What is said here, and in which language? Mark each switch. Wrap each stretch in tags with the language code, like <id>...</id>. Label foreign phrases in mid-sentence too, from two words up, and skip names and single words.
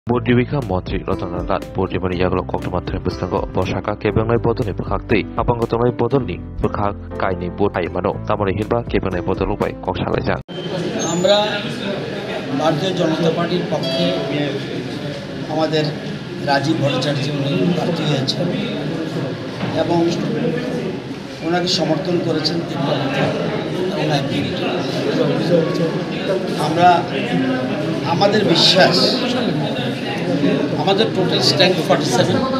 <trp>Bodiwika Montri Rotanat Bodimani Yaglo Koktomatri Bustango Boshaka Kebangai Bodoni Bukakti Apangotonai Bodoni Bukak Kaini Budai Mano Tamari Hilba Kebangai Bodolubai Kokshalajang</trp> <bn>আমরা ভারতীয় জনতা পার্টির পক্ষে আমাদের রাজীব ভট্টাচার্য উনি প্রার্থী হয়েছেন এবং ওনাকে সমর্থন করেছেন আমরা আমাদের বিশ্বাস আমাদের</bn> <en>total strength</en> <bn>47</bn>